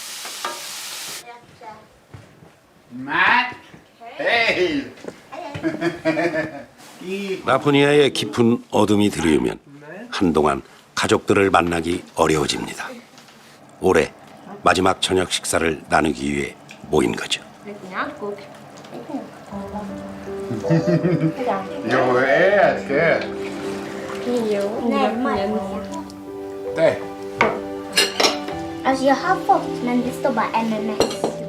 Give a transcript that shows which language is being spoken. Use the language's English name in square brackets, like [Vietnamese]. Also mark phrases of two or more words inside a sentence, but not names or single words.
[Swedish] Matt! Hej! [Korean] 라포니아의 깊은 어둠이 들이오면 한동안 가족들을 만나기 어려워집니다. 올해 마지막 저녁 식사를 나누기 위해 모인 거죠. [Swedish] Jo, älskar. Nej. Det. Alltså jag har fått, men det står bara MMS.